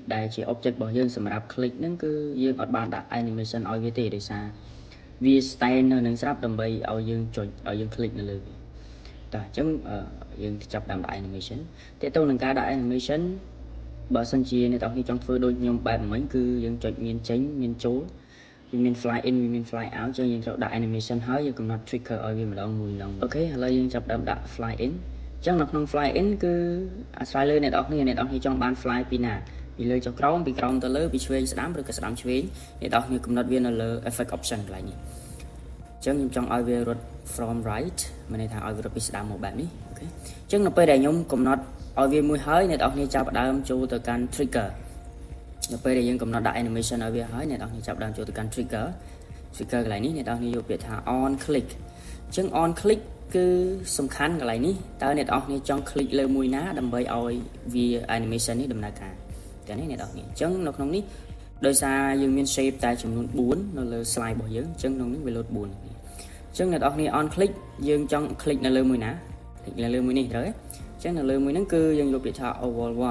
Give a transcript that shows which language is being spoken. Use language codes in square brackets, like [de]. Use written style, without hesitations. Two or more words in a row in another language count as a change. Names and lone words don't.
[km] ដែលជា object របស់យើងសម្រាប់ click ហ្នឹងគឺយើងអត់បានដាក់ animation ឲ្យវាទេដោយសារវា stand នៅនឹងស្រាប់ដើម្បីឲ្យយើងចុចឲ្យយើង click នៅលើវាតើអញ្ចឹងយើងចាប់ដាក់ animation តើតើនឹងការដាក់ animation បើសិនជាអ្នកទាំងនេះចង់ធ្វើដូចខ្ញុំបែបមិញគឺយើងចុចមានចេញមានចូលវាមាន [en] fly in [km] វាមាន [en] fly out [km] ចឹងយើងត្រូវដាក់ animation ហើយយើងកំណត់ trigger ឲ្យវាម្ដងមួយម្ដងអូខេឥឡូវយើងចាប់ដាក់ [en] fly in [km] អញ្ចឹងនៅក្នុង [en] fly in [km] គឺអាស្រ័យលើអ្នកទាំងនេះចង់បាន fly ពីណាពីលើចុះក្រោមពីក្រោមទៅលើពីឆ្វេង ស្ដាំឬក៏ស្ដាំឆ្វេងអ្នកទាំងនេះកំណត់វានៅលើ [en] effect option [km] កន្លែងនេះអញ្ចឹងខ្ញុំចង់ឲ្យវារត់ [en] from right [km] មានន័យថាឲ្យវារត់ពីស្ដាំមកបែបនេះអូខេអញ្ចឹងនៅពេលដែលខ្ញុំកំ ណត់ឲ្យវាមួយហើយអ្នកនរគ្នាចាប់ផ្ដើមចូលទៅកាន់ trigger នៅពេលដែលយើងកំណត់ដាក់ animation ឲ្យវាហើយអ្នកនរគ្នាចាប់ផ្ដើមចូលទៅកាន់ trigger ក ន្លែងនេះអ្នកនរគ្នាយកពាក្យថា [en] on click [km] អញ្ចឹង [en] on click [km] គឺសំខាន់កន្លែងនេះតើអ្នកនរគ្នាចង់ click លើមួយណាដើម្បីឲ្យវា animation នេះដំណើរការតែនេះអ្នកនរគ្នាអញ្ចឹងនៅក្នុងនេះដោយសារយើងមាន shape តែចំនួន4នៅលើ slide របស់យើងអញ្ចឹងក្នុងនេះវាលោត4អញ្ចឹងអ្នកនរគ្នា [en] on click [km] យើងចង់ click នៅលើមួយណា click នៅលើមួយនេះត្រូវទេអញ្ចឹងនៅលើមួយហ្នឹងគឺយើងយកពាក្យថា oval